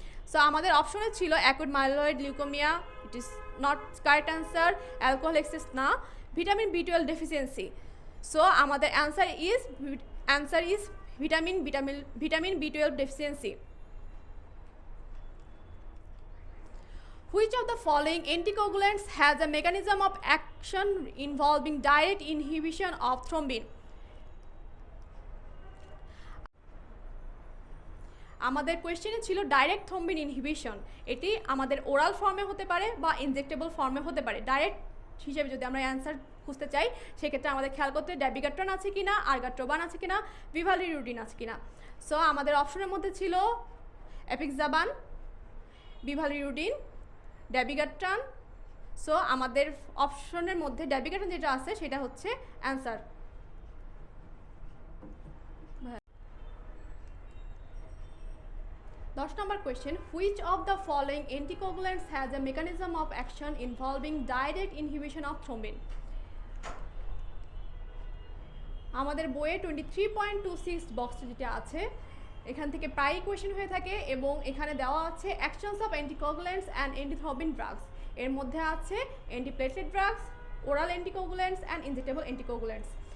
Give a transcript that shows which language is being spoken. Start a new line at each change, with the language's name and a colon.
English: so
Bangla: আমাদের অপশনে ছিল
English: Acute myeloid leukaemia, it is not correct answer, alcohol excess না, vitamin B12 deficiency. So আমাদের answer is vitamin B12 deficiency. Which of the following anticoagulants has a mechanism of action involving direct inhibition of thrombin?
Bangla: আমাদের কোয়েশ্চেনে ছিল direct thrombin inhibition, এটি আমাদের oral ফর্মে হতে পারে বা ইনজেক্টেবল ফর্মে হতে পারে। ডাইরেক্ট হিসেবে যদি আমরা অ্যান্সার খুঁজতে চাই সেক্ষেত্রে আমাদের খেয়াল করতে ড্যাবিগাট্রন আছে কিনা, আর্গাট্রোবান আছে কিনা, বিভালিরুডিন আছে কিনা। সো আমাদের অপশনের মধ্যে ছিল এপিক্সাবান, বিভালিরুডিন, ড্যাবিগাট্রন। সো আমাদের অপশনের মধ্যে ড্যাবিগাট্রন যেটা আছে সেটা হচ্ছে answer.
English: 10 number question, which of the following anticoagulants has a mechanism of action involving direct inhibition of thrombin?
Bangla: আমাদের বইয়ে 23.26 বক্সটা যেটা আছে এখান থেকে প্রায় কোয়েশ্চেন হয়ে থাকে এবং এখানে দেওয়া আছে
English: Actions of anticoagulants and antithrombin drugs.
Bangla: এর মধ্যে আছে antiplatelet drugs, oral অ্যান্টিকোগুল্যান্টস and injectable অ্যান্টিকোগুল্যান্টস।